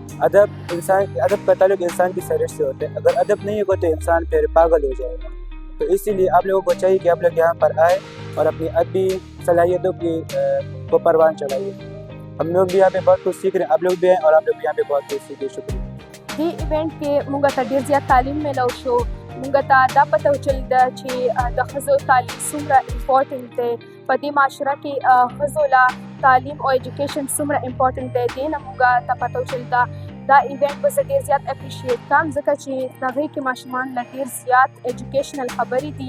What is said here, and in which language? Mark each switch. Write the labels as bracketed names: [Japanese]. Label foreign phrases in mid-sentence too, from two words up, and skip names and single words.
[Urdu] ادب کا تعلق انسان کی سرش سے ہوتا ہے۔ اگر ادب نہیں ہوگا تو انسان پھر پاگل ہو جائے گا. تو اسی لیے آپ لوگوں کو چاہیے کہ آپ لوگ یہاں پر آئے اور اپنی ادبی صلاحیتوں کی کو پروان چڑھائیے. ہم لوگ بھی یہاں پے بہت کچھ سیکھ رہے ہیں، آپ لوگ بھی آئے اور آپ لوگ بھی یہاں پے بہت کچھ سیکھے. शुक्रिया. [Pashto] دې ایونت کې موږ ته ډېر زیات تعلیم میلاو شو. موږ ته دا پته وچلېده چې د ښځو تعلیم څومره امپورټنټ دی، په دې معاشره کې ښځو له تعلیم او ایجوکیشن څومره امپورټنټ دی. دې نه موږ ته پته وچلېده. دا ایونت به زه ډېر زیات اپریشیټ کوم، ځکه چې د هغې کې ماشومان له ډېر زیات ایجوکیشنل خبرې دي.